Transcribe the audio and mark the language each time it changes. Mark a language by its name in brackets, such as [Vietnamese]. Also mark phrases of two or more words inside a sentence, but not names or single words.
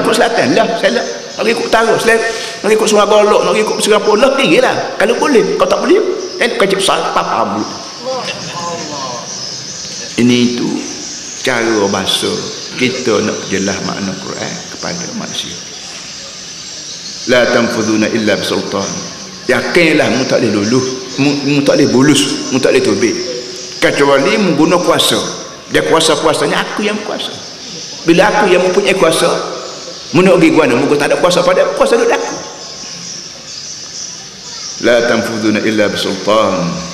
[Malay] Ikut selatan lah, saya nak pergi ikut utara, nak pergi ikut Sungai Golok, nak pergi ikut Singapura lah, pergilah. Kalau boleh, kalau tak boleh, kacip besar tak faham. Ini itu cara bahasa kita nak jelas makna Quran kepada manusia. [Arabic] لا تنفذون إلا بسلطان. [Malay] Yakinlah mu tak boleh luluh, mu tak boleh bulus, mu tak boleh tubik kecuali mu guna kuasa. Dia kuasa-kuasanya aku yang kuasa. Bila aku yang mempunyai kuasa, mu nak pergi mana? Mu tak ada kuasa pada kuasa duduk aku. [Arabic] لا تنفذون إلا بسلطان.